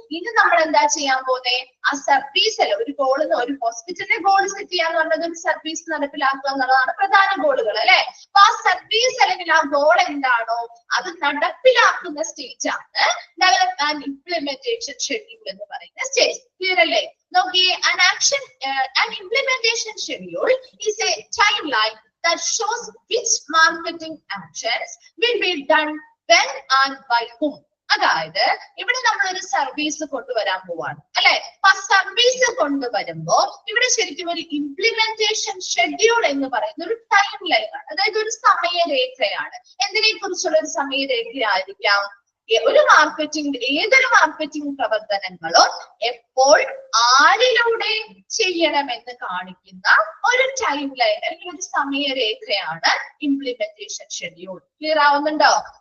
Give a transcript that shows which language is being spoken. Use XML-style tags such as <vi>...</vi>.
<ml>ഇനി നമ്മൾ എന്താ ചെയ്യാൻ പോകുന്നത്? ആ സർവീസ് അല്ല, ഒരു ഗോള്, ഒരു ഹോസ്പിറ്റലിന്റെ ഗോൾ സെറ്റ് ചെയ്യാന്ന് പറഞ്ഞത് ഒരു സർവീസ് നടപ്പിലാക്കുക എന്നുള്ളതാണ് പ്രധാന ഗോളുകൾ അല്ലെ? അപ്പൊ ആ സർവീസ് അല്ലെങ്കിൽ ആ ഗോൾ എന്താണോ അത് നടപ്പിലാക്കുന്ന സ്റ്റേജ് ആണ് ഡെവലപ്മെന്റ് ഇംപ്ലിമെന്റേഷൻ ഷെഡ്യൂൾ എന്ന് പറയുന്ന സ്റ്റേജ്. ക്ലിയർ അല്ലേ? നോക്കിയേ,</ml> <en>an implementation schedule is a timeline that shows which marketing actions will be done when and by whom.</en> <ml>അതായത് ഇവിടെ നമ്മൾ ഒരു സർവീസ് കൊണ്ടുവരാൻ പോവാണ് അല്ലെ? അപ്പൊ ആ സർവീസ് കൊണ്ടുവരുമ്പോ ഇവിടെ ശരിക്കും ഒരു ഇംപ്ലിമെന്റേഷൻ ഷെഡ്യൂൾ എന്ന് പറയുന്ന ഒരു ടൈം ലൈൻ ആണ്, അതായത് ഒരു സമയരേഖയാണ്. എന്തിനെ കുറിച്ചുള്ള ഒരു സമയരേഖയായിരിക്കാം? ഒരു ഏതൊരു മാർക്കറ്റിംഗ് പ്രവർത്തനങ്ങളും എപ്പോൾ ആരിലൂടെ ചെയ്യണമെന്ന് കാണിക്കുന്ന ഒരു ടൈം ലൈൻ അല്ലെങ്കിൽ ഒരു സമയരേഖയാണ് ഇംപ്ലിമെന്റേഷൻ ഷെഡ്യൂൾ. ക്ലിയർ ആവുന്നുണ്ടോ?</ml>